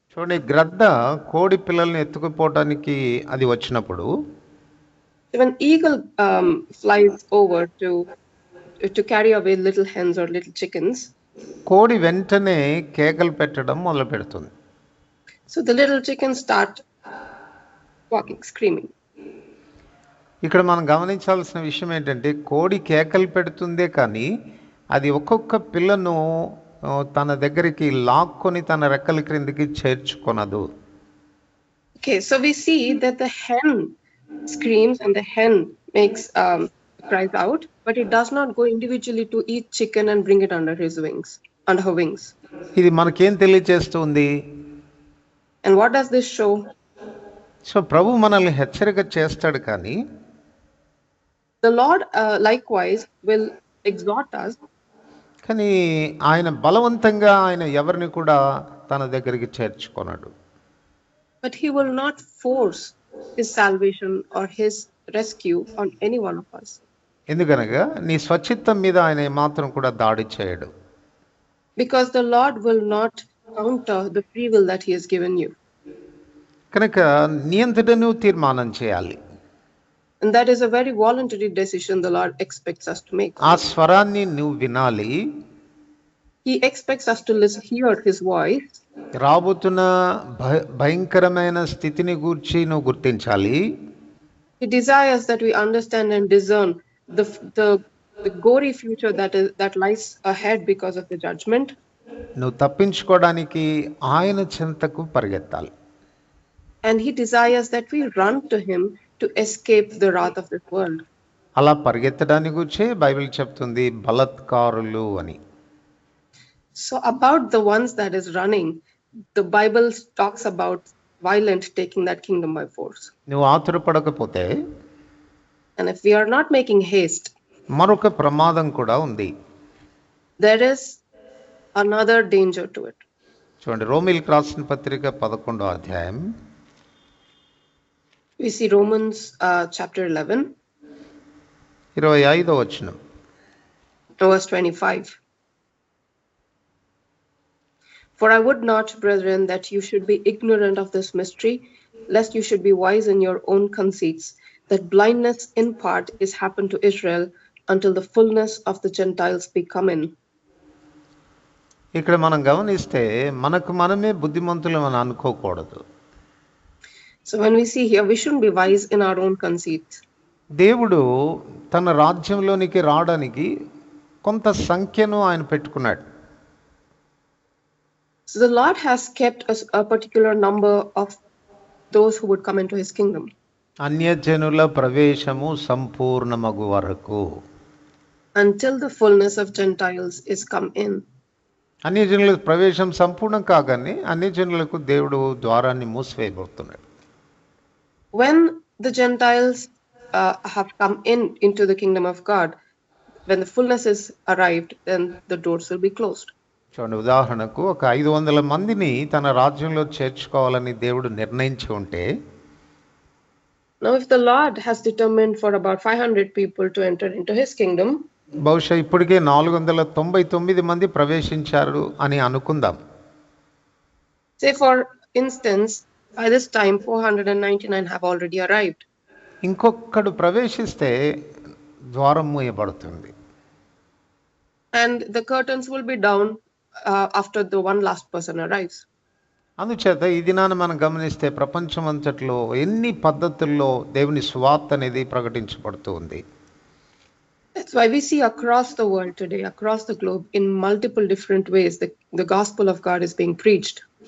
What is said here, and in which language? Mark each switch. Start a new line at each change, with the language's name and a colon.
Telugu: చూడండి, గ్రద్ద కోడి పిల్లల్ని ఎత్తుకుపోవడానికి అది వచ్చినప్పుడు,
English: when eagle flies over to carry away little hens or little chickens,
Telugu: కోడి వెంటనే కేకలు పెట్టడం మొదలు పెడుతుంది.
English: so the little chickens start walking, screaming.
Telugu: ఇక్కడ మనం గమనించాల్సిన విషయం ఏంటంటే, కోడి కేకలు పెడుతుందే కానీ అది ఒక్కొక్క పిల్లను తన దగ్గరికి లాక్కొని తన రెక్కల క్రిందికి చేర్చుకొనదు.
English: Okay, so we see that the hen screams and the hen makes cries out, but it does not go individually to eat chicken and bring it under her wings.
Telugu: ఇది మనకేం తెలియజేస్తుంది?
English: And what does this show?
Telugu: So ప్రభు మనల్ని హెచ్చరిక చేస్తాడు, కానీ
English: the Lord likewise will exhort us,
Telugu: కానీ ఆయన బలవంతంగా ఆయన ఎవరిని కూడా తన దగ్గరికి చేర్చుకొనడు.
English: but he will not force his salvation or his rescue on any one of us.
Telugu: ఎందుకనగా నీ స్వచిత్తం మీద ఆయన మాత్రం కూడా దాడి చేయడు.
English: Because the Lord will not counter the free will that he has given you.
Telugu: కనుక నియంత్రణను తీర్మానం చేయాలి.
English: And that is a very voluntary decision the Lord expects us to make.
Telugu: ఆ స్వరాన్ని నువ్వు వినాలి.
English: He expects us to hear his voice.
Telugu: రాబోతున్న భయంకరమైన స్థితిని గూర్చి నువ్వు గుర్తించాలి.
English: He desires that we understand and discern the gory future that lies ahead because of the judgment.
Telugu: నువ్వు తప్పించుకోవడానికి ఆయన చెంతకు పరిగెత్తాలి.
English: And he desires that we run to him to escape the wrath of this world.
Telugu: అలా పరిగెత్తడానికి గురించే Bible చెప్తుంది బలత్కారులు అని.
English: So about the ones that is running, the Bible talks about violent taking that kingdom by force.
Telugu: నువ్వు ఆతురపడకపోతే,
English: and if we are not making haste,
Telugu: మరొక ప్రమాదం కూడా ఉంది.
English: there is another danger to it.
Telugu: చూడండి, రోమీయులకు రాసిన పత్రిక 11వ అధ్యాయం.
English: We see Romans chapter 11,
Telugu: 25వ వచనం.
English: verse 25. For I would not, brethren, that you should be ignorant of this mystery, lest you should be wise in your own conceits, that blindness in part is happened to Israel until the fullness of the Gentiles be come in.
Telugu: ఇక్కడ మనం గమనిస్తే మనకు మనమే బుద్ధిమంతులు అని అనుకోకూడదు.
English: So when we see here, we shouldn't be wise in our own conceits.
Telugu: దేవుడు తన రాజ్యంలోనికి రావడానికి కొంత సంఖ్యను ఆయన పెట్టుకున్నాడు.
English: So the Lord has kept a particular number of those who would come into his kingdom.
Telugu: అన్యజనుల ప్రవేశము సంపూర్ణమగు వరకు,
English: until the fullness of Gentiles is come in.
Telugu: అన్యజనుల ప్రవేశం సంపూర్ణం కాగానే అన్యజనులకు దేవుడు ద్వారాన్ని మూసివేయబోతున్నాడు.
English: When the Gentiles have come into the kingdom of God, when the fullness is arrived, then the doors will be closed.
Telugu: చూడండి, ఉదాహరణకు ఒక 500 మందిని తన రాజ్యంలో చేర్చుకోవాలని దేవుడు నిర్ణయించి ఉంటే,
English: now if the Lord has determined for about 500 people to enter into his kingdom,
Telugu: బహుశా ఇప్పటికే 499 మంది ప్రవేశించారు అని అనుకుందాం.
English: say for instance, by this time 499 have already arrived.
Telugu: ఇంకొకడు ప్రవేశిస్తే ద్వారం మూయబడుతుంది.
English: And the curtains will be down after the one last person arrives.
Telugu: అందుచేత ఈ దినాన మనం గమనిస్తే ప్రపంచం అంతట్లో ఎన్ని పద్ధతుల్లో దేవుని సువార్త అనేది ప్రకటించబడుతూ ఉంది.
English: That's why we see across the world today, across the globe, in multiple different ways, the gospel of God is being preached.